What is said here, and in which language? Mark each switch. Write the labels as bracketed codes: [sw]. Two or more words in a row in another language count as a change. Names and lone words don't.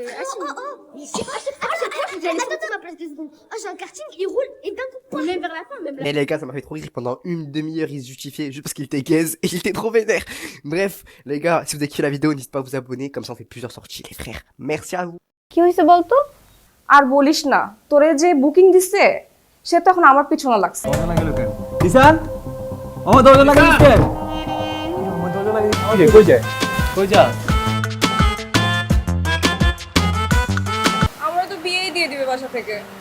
[fr] Attends, ma place 2 secondes. Oh, j'ai un karting, il roule, et d'un coup, même vers la fin, même là. Et les gars, ça m'a fait trop rire. Pendant une demi-heure, il se justifiait juste parce qu'il était gaze et il était trop vénère. Bref, les gars, si vous avez kiffé la vidéo, n'hésitez pas à vous abonner. Comme ça, on fait plusieurs sorties, les frères. Merci à vous. [bn] কি হইছে বলতো? আর বলিস না, তোরে যে বুকিং দিছে সে তো এখন আমার পিছনে লাগছে। ঈশান আমার দরজা লাগাই দিতে আমার দরজা লাগাই দিতে কই যায় আমরা তো বিয়েই দিয়ে দিবে বাসা থেকে।